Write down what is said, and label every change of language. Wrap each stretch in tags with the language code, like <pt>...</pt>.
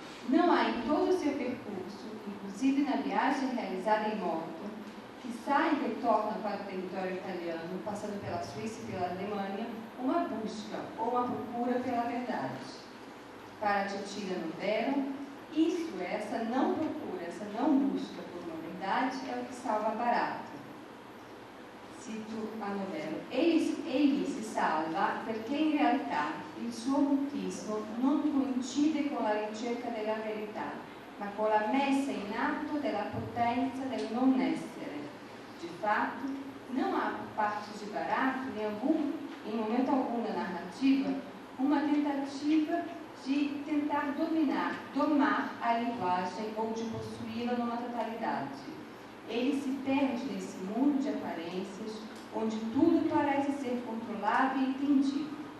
<pt>Não há em todo o seu percurso, inclusive na viagem realizada em moto, que sai e retorna para o território italiano, passando pela Suíça e pela Alemanha, uma busca ou uma procura pela verdade. Para Cecilia Novero, essa não procura, essa não busca por uma verdade é o que salva Barato. Cito a Novero.</pt> <it>Egli si salva perché in realtà il suo mutismo non coincide con la ricerca della verità, ma con la messa in atto della potenza del non essere.</it> <pt>De fato, não há por parte de Barato, em momento algum da narrativa, uma tentativa de tentar domar a linguagem ou de possuí-la numa totalidade. Ele se perde nesse mundo de aparências, onde tudo parece ser controlado e entendido.</pt>